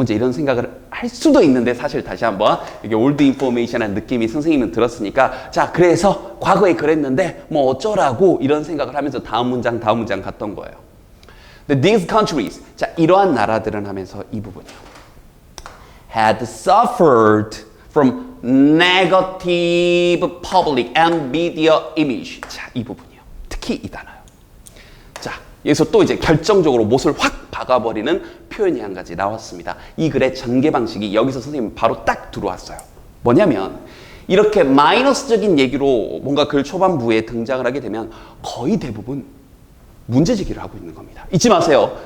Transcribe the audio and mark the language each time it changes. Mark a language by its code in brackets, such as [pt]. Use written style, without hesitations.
[ko] 뭐 이제 이런 생각을 할 수도 있는데, 사실 다시 한번 이게 old information한 느낌이 선생님은 들었으니까, 자, 그래서 과거에 그랬는데 뭐 어쩌라고 이런 생각을 하면서 다음 문장 갔던 거예요. 근데 [en] these countries, [ko] 자, 이러한 나라들은 하면서 이 부분이요. [en] had suffered from negative public and media image. [ko] 자, 이 부분이요. 특히 이 단어요. 자, 여기서 또 이제 결정적으로 못을 확 박아버리는 표현이 한 가지 나왔습니다. 이 글의 전개 방식이 여기서 선생님 바로 딱 들어왔어요. 뭐냐면, 이렇게 마이너스적인 얘기로 뭔가 글 초반부에 등장을 하게 되면 거의 대부분 문제 제기를 하고 있는 겁니다. 잊지 마세요.